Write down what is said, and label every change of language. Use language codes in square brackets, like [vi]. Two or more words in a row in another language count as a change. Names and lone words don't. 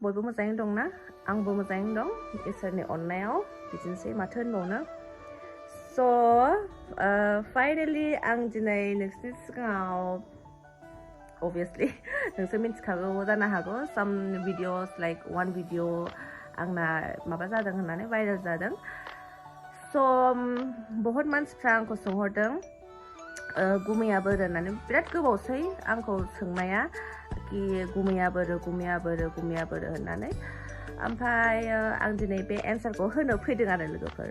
[brx] बयबो मोजाङै दं ना आंबो मोजाङै दं इसोरनि अननायाव बिदिनोसै माथो होनबावनो [en] so finally [brx] आं दिनै नोंसोरनि सिगाङाव obviously नोंसोर मिथिखागौ जानो हागौ [en] some videos like one video [brx] आंना माबा जादों होननानै viral जादों so बहुत मानसिफ्रा आंखौ सोंहरदों गुमैया बोरो होननानै बिराद गोबावसै आंखौ सोंनाया कि गुमैया बोरो होननानै ओमफ्राय आं दिनै बे एन्सारखौ होनो फैदों आरो लोगोफोर